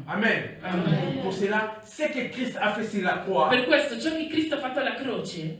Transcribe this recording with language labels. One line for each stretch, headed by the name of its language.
French: Amen. Amen. Pour cela, ce que Christ a fait sur la croix,
Italian: Per questo ciò che Cristo ha fatto alla croce